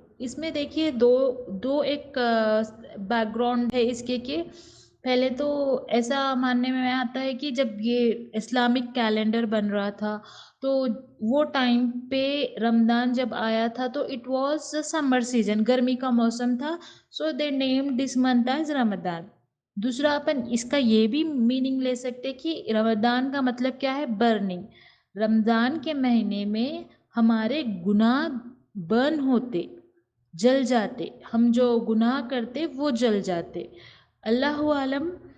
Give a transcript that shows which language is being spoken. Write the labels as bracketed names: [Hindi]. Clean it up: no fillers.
[Urdu] اس میں دیکھیے دو ایک بیک گراؤنڈ ہے اس کے کہ پہلے تو ایسا ماننے میں آتا ہے کہ جب یہ اسلامک کیلنڈر بن رہا تھا تو وہ ٹائم پہ رمضان جب آیا تھا تو [English] it was summer season, [Urdu] گرمی کا موسم تھا. [English] So they name this month as Ramzan. [Urdu] دوسرا اپن اس کا یہ بھی میننگ لے سکتے کہ رمضان کا مطلب کیا ہے؟ برننگ. رمضان کے مہینے میں ہمارے گناہ برن ہوتے، جل جاتے، ہم جو گناہ کرتے وہ جل جاتے. اللہ عالم.